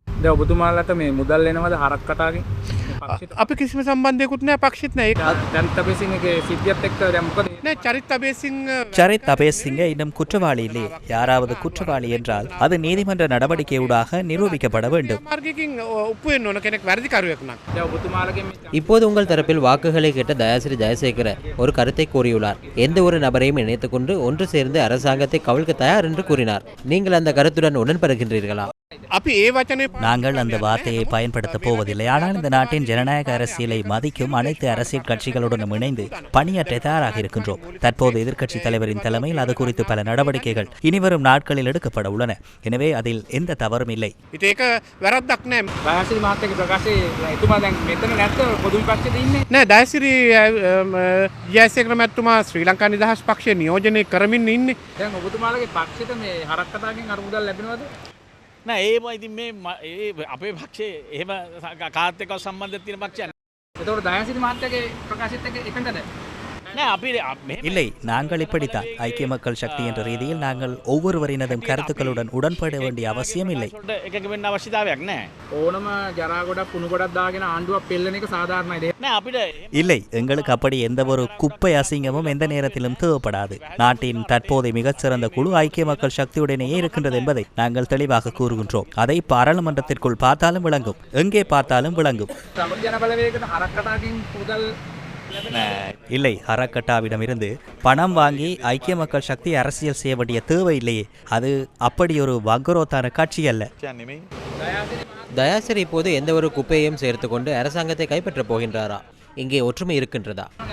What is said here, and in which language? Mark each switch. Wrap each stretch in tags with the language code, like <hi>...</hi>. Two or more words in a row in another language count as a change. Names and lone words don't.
<si>ඔබතුමාලට මේ මුදල් එනවද හරක් කටාගෙන්? අපි කිසිම සම්බන්ධයකුත් නැහැ පක්ෂෙත් නැහැ. චරිත් අබේසිංහගේ සිද්ධියත් එක්ක දැන් මොකද? නෑ චරිත් அபேசிங்</si> <ta>சரித் அபேசிங்க இன்னும் குற்றவாளி இல்லை. யாராவது குற்றவாளி என்றால் அது நீதிமன்ற நடவடிக்கையூடாக நிரூபிக்கப்பட வேண்டும்.</ta> <si>මාර්ගයකින් ඔප්පු වෙන්න ඕන කෙනෙක් වැරදිකරුවෙක් නම්. දැන් ඔබතුමාලගෙන්</si> <ta>இப்போது உங்கள் தரப்பில் வாக்குகளை கேட்ட தயாசிரி ஜெயசேகர ஒரு கருத்தை கூறியுள்ளார். எந்த ஒரு நபரையும் இணைத்துக் கொண்டு ஒன்று சேர்ந்து அரசாங்கத்தை கவிழ்க்க தயார் என்று கூறினார். நீங்கள் அந்த கருத்துடன் உடன்படுகின்றீர்களா?</ta> <si>අපි ඒ වචනේ</si> <ta>நாங்கள் அந்த வார்த்தையை பயன்படுத்தப் போவதில்லை. ஆனால் இந்த நாட்டின் ஜனநாயக அரசியலை மதிக்கும் அனைத்து அரசியல் கட்சிகளுடனும் இணைந்து பணியாற்ற தயாராக இருக்கின்றோம். தற்போது எதிர்க்கட்சி தலைவரின் தலைமையில் அது குறித்து பல நடவடிக்கைகள் இனிவரும் நாட்களில் எடுக்கப்பட உள்ளன. எனவே அதில் எந்த தவறும் இல்லை.</ta> <si>ඉතින් ඒක වැරද්දක් නෑ. දයාසිරි මහත්තයාගේ ප්‍රකාශයේ එතුමා දැන් මෙතන නැත්නම් පොදු විපක්ෂයේ ඉන්නේ. නෑ දයාසිරි ජයසේකර මැතිතුමා ශ්‍රී ලංකා නිදහස් පක්ෂය නියෝජනය කරමින් ඉන්නේ. දැන් ඔබතුමාලගේ පක්ෂයට මේ හරක් කටාගෙන් අර මුදල් ලැබෙනවද? නෑ ඒම ඉතින් මේ අපේ පක්ෂයේ එහෙම කාත් එක්ක සම්බන්ධයක් තියෙන පක්ෂයක් එතකොට දයාසිරි මහත්තයාගේ ප්‍රකාශයත් එක්ක එකඟද? නෑ අපි</si> <ta>இல்லை, நாங்கள் இப்படித்தான். ஐக்கிய மக்கள் சக்தி என்ற ரீதியில் நாங்கள் ஒவ்வொருவரினதும் கருத்துக்களுடன் உடன்பட வேண்டிய அவசியம் இல்லை.</ta> <si>එකක වෙන්න අවශ්‍යතාවයක් නෑ. ඕනම ජරා ගොඩක් කුණු ගොඩක් දාගෙන ආණ්ඩුවක් පෙල්ලන එක සාධාරණයි. නෑ අපිට</si> <ta>இல்லை, எங்களுக்கு அப்படி எந்த ஒரு குப்பை அசிங்கமும் எந்த நேரத்திலும் தேவைப்படாது. நாட்டின் தற்போதைய மிகச்சிறந்த குழு ஐக்கிய மக்கள் சக்தியுடனேயே இருக்கின்றது என்பதை நாங்கள் தெளிவாக கூறுகின்றோம். அதை பாராளுமன்றத்திற்குள் பார்த்தாலும் விளங்கும், எங்கே பார்த்தாலும் விளங்கும்.</ta> <si>සමග ජන බලවේගයට හරක් කටාගෙන් මුදල්</si> <ta>இல்லை, அறக்கட்டாவிடம் இருந்து பணம் வாங்கி ஐக்கிய மக்கள் சக்தி அரசியல் செய்ய வேண்டிய தேவை இல்லையே. அது அப்படி ஒரு வங்குரோத்தான கட்சி அல்ல. தயாசிரி இப்போது எந்த ஒரு குப்பையையும் சேர்த்து கொண்டு அரசாங்கத்தை கைப்பற்றப் போகின்றாரா? இங்கே ஒற்றுமை இருக்கின்றதா?</ta>